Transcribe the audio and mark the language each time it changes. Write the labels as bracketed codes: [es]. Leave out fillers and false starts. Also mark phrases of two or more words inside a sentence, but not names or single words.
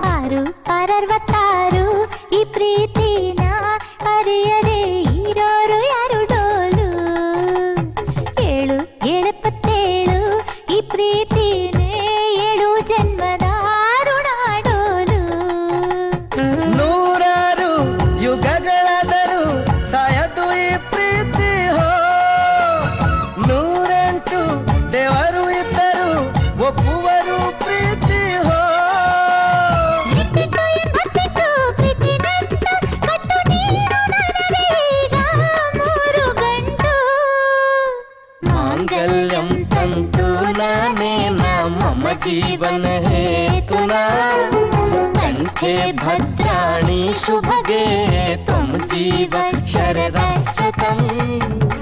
[kn] 666 ಈ ಪ್ರೀತಿನ ಅರಿಯದೆ ಇರೋರು ಯಾರು ಡೋಲು 777 ಈ ಪ್ರೀತಿನೇ 7 ಜನ್ಮದ ಋಣಾಡೋಲು ನೂರಾರು ಯುಗಗಳಾದರೂ ಸಾಯದು ಈ ಪ್ರೀತಿ ಹೋ 108 ದೇವರು ಇದ್ದರು ಒಪ್ಪುವರು ಪ್ರೀತಿ ಹೋ [sa] मांगल्यम तंतु नानेन मम जीवन हेतुना कंठे भद्राणि शुभगे त्वं जीव शरदशतम्